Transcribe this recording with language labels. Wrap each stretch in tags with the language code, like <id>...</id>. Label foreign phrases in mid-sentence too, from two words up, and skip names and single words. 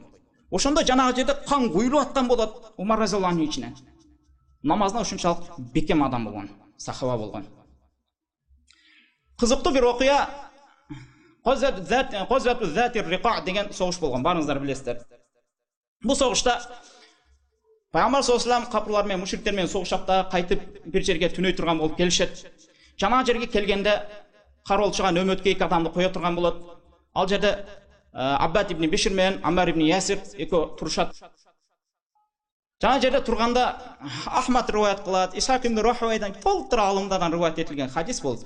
<ky>Ошондо жанагы жерде кан куюлуп аткан болот Умар</ky> <ar>رضي الله عنه</ar> <ky>ичинен. Намазына ушунчалык бекем адам болгон, сахаба болгон. Кызыктуу бир окуя Козвату Затир Риқа деген согуш болгон, барыңыздар билесиздер. Бул согушта Пайгамбар</ky> <ar>صلى الله عليه وسلم</ar> <ky>капырлар менен мушриктер менен согушап да кайтып бир жерге түнөй турган болуп келишет. Жана жерге келгенде кароолчуга нөмөткө эки адамды кое турган болот. Ал жерде Аббад ибн Бишир менен Амар ибн Ясир экөө турушат. Жана жерде турганда Ахмад риваят кылат, Исхак ибн Рахуайдан толтура алымдардан риваят этилген хадис болду.</ky>